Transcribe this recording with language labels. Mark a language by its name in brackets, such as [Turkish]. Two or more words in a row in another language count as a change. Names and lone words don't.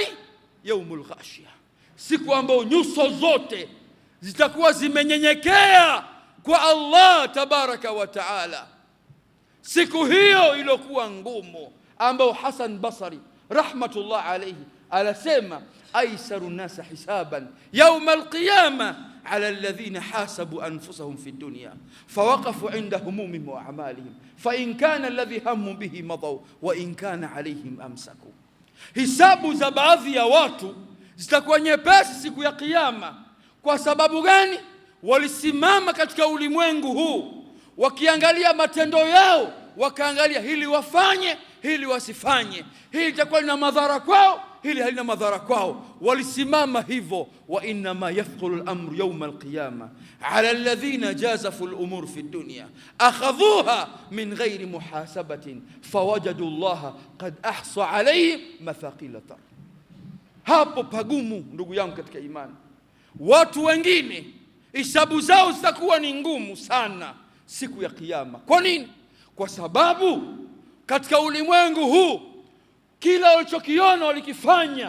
[Arabic] يوم الغاشية, [Swahili] siku ambayo nyuso zote zitakuwa zimenyenyekea kwa Allah [Arabic] تبارك وتعالى. [Swahili] Siku hiyo iliyokuwa ngumu, ambayo Hasan Basri [Arabic] رحمة الله عليه [Swahili] anasema [Arabic] أيسر الناس حسابا يوم القيامة على الذين حاسبوا أنفسهم في الدنيا فوقفوا عند هممهم وأعمالهم فإن كان الذي هموا به مضوا وإن كان عليهم أمسكوا. [Swahili] Hisabu za baadhi ya watu zitakuwa nyepesi siku ya kiyama. Kwa sababu gani? Walisimama katika ulimwengu huu wakiangalia matendo yao, wakaangalia hili wafanye, hili wasifanye, hili litakuwa lina madhara kwao, hili halina madhara kwao. Walisimama hivyo. [Arabic] وإنما يثقل الأمر يوم القيامة على الذين جازفوا الأمور في الدنيا أخذوها من غير محاسبة فوجدوا الله قد أحصى عليهم مثاقيل ذر. [Swahili] Hapo pagumu ndugu yangu katika imani. Watu wengine hisabu zao zitakuwa ni ngumu sana, siku ya Kiyama. Kwa nini? Kwa sababu katika ulimwengu huu kila walichokiona walikifanya.